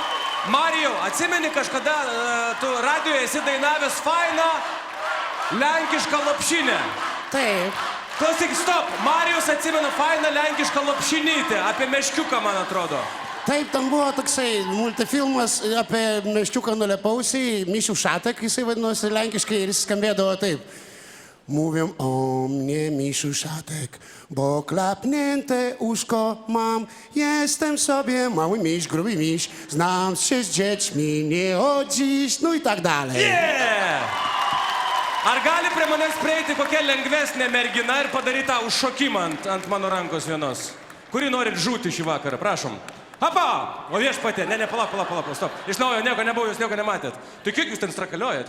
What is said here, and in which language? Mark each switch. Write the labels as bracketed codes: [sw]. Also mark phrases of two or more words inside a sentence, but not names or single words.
[lt] Marijau, atsimeni kažkada tu radijoje esi dainavęs fainą lenkišką lopšinę. Taip. Klausyk, stop. Marijus atsimena fainą lenkišką lopšinytę. Apie meškiuką, man atrodo. Taip, tam buvo toksai multifilmas apie meščiuką nulepausį, Misių Šatek, jisai vadinosi lenkiškai ir jis skambėdavo taip. [pl] Mówią o mnie Misiu Szatek, bo klapnięte uszko mam. Jestem sobie mały miś, gruby miś, znam się z dziećmi nie od dziś, no i tak dalej. Yeah! [lt] Ar gali prie manęs prieiti kokia lengvesnė mergina ir padaryti tą užšokimą ant mano rankos vienos? Kuri norit žūti šį vakarą, prašom. Apa! O viešpatė, ne, palauk, stop. Iš naujo nieko nebuvo, jūs nieko nematėt. Tai kiek jūs ten strakaliojat?